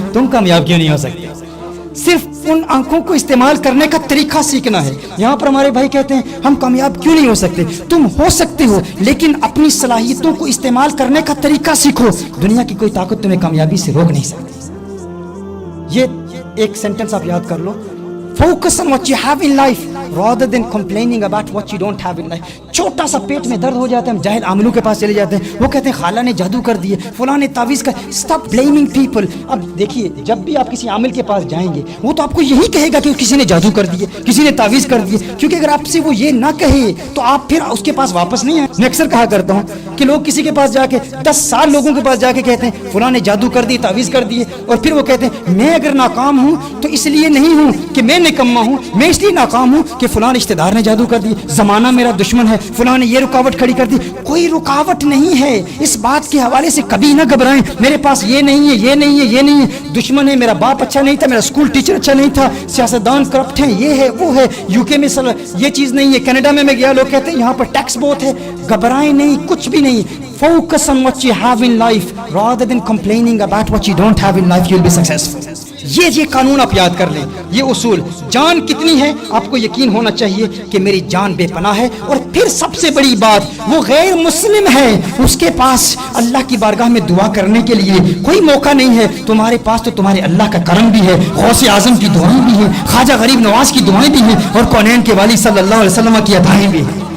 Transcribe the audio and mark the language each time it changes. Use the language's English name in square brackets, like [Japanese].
[Urdu] تم کامیاب کیوں نہیں ہو سکتے؟ صرف ان آنکھوں کو استعمال کرنے کا طریقہ سیکھنا ہے. یہاں پر ہمارے بھائی کہتے ہیں ہم کامیاب کیوں نہیں ہو سکتے. تم ہو سکتے ہو, لیکن اپنی صلاحیتوں کو استعمال کرنے کا طریقہ سیکھو. دنیا کی کوئی طاقت تمہیں کامیابی سے روک نہیں سکتی. یہ ایک سینٹنس آپ یاد کر لو, [English] Focus on what you have in life rather than complaining about what you don't have in life. [Urdu] چھوٹا سا پیٹ میں درد ہو جاتا ہے, ہم جاہل عاملوں کے پاس چلے جاتے ہیں, وہ کہتے ہیں خالہ نے جادو کر دیے, فلاں نے تعویذ کر. [English] Stop blaming people. [Urdu] اب دیکھیے جب بھی آپ کسی عامل کے پاس جائیں گے وہ تو آپ کو یہی کہے گا کہ کسی نے جادو کر دیے, کسی نے تعویذ کر دیے, کیونکہ اگر آپ سے وہ یہ نہ کہے تو آپ پھر اس کے پاس واپس نہیں آئیں. میں اکثر کہا کرتا ہوں کہ لوگ کسی کے پاس جا کے 10 سال لوگوں کے پاس جا کے کہتے ہیں فلاں نے جادو کر دی, تعویذ کر دیے, اور پھر وہ کہتے ہیں میں اگر ناکام ہوں تو اس لیے نہیں ہوں کہ میں نکما ہوں, میں اس لیے ناکام ہوں کہ فلاں رشتہ دار نے جادو کر دی, زمانہ میرا دشمن ہے, فلاں نے یہ رکاوٹ کھڑی کر دی. کوئی رکاوٹ نہیں ہے. اس بات کے حوالے سے کبھی نہ گھبرائیں, میرے پاس یہ نہیں ہے, یہ نہیں ہے, یہ نہیں ہے. دشمن ہے, میرا باپ اچھا نہیں تھا, میرا اسکول ٹیچر اچھا نہیں تھا, سیاستدان کرپٹ ہیں, یہ ہے وہ ہے, یو کے میں یہ چیز نہیں ہے, کینیڈا میں گیا لوگ کہتے ہیں یہاں پر ٹیکس بہت ہے. گھبرائیں نہیں, کچھ بھی نہیں. [English] Focus on what you have in life rather than complaining about what you don't have in life. You'll be successful. [Urdu] یہ قانون آپ یاد کر لیں, یہ اصول. جان کتنی ہے آپ کو یقین ہونا چاہیے کہ میری جان بے پناہ ہے. اور پھر سب سے بڑی بات, وہ غیر مسلم ہے, اس کے پاس اللہ کی بارگاہ میں دعا کرنے کے لیے کوئی موقع نہیں ہے. تمہارے پاس تو تمہارے اللہ کا کرم بھی ہے, غوث اعظم کی دعائیں بھی ہیں, خواجہ غریب نواز کی دعائیں بھی ہیں, اور کونین کے والی صلی اللہ علیہ وسلم کی عطائیں بھی ہیں.